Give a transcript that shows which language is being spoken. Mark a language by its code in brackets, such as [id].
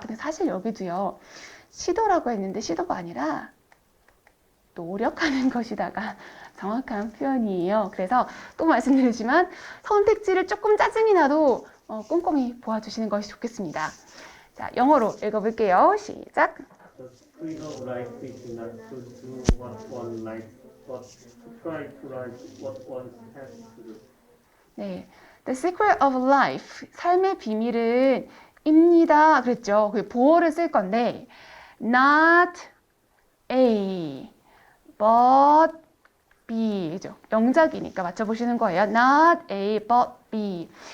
[ko] 근데 사실 여기도요, 시도라고 했는데 시도가 아니라 노력하는 것이다가 정확한 표현이에요. 그래서 또 말씀드리지만 선택지를 조금 짜증이 나도 꼼꼼히 보아주시는 것이 좋겠습니다. 자, 영어로 읽어볼게요. 시작. [en] The secret of life is not to do what one likes, but to try to like what one has to do. [ko] 네, [en] The secret of life, [ko] 삶의 비밀은 입니다. 그랬죠. 그 보어를 쓸 건데 [en] not A, but B. [ko] 그죠? 영작이니까 맞춰보시는 거예요. [en] Not A, but B.